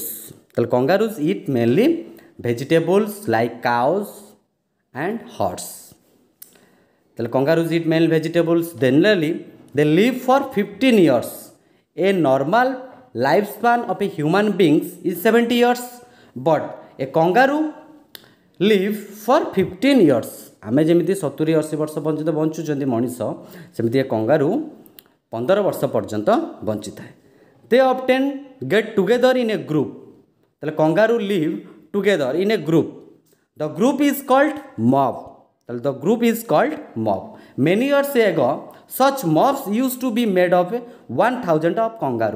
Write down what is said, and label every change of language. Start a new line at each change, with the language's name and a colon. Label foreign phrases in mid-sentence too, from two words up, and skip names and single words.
English: তাহলে kangaroos eat mainly vegetables like cows and horse. তাহলে kangaroos eat mainly vegetables. Generally, they live for 15 years. A normal lifespan of a human being is 70 years, but a kangaroo live for 15 years.
Odia: ଆମେ ଯେମିତି 70-80 ବର୍ଷ ପର୍ଯ୍ୟନ୍ତ ବଞ୍ଚୁଛନ୍ତି ମଣିଷ ସେମିତି ଏ କଙ୍ଗାରୁ 15 ବର୍ଷ ପର୍ଯ୍ୟନ୍ତ ବଞ୍ଚି ଥାଏ.
English: They often get together in a group. ताले kangaroo live together in a group. The group is called mob. ताले the group is called mob. Many years ago, such mobs used to be made of 1,000 of kangaroo.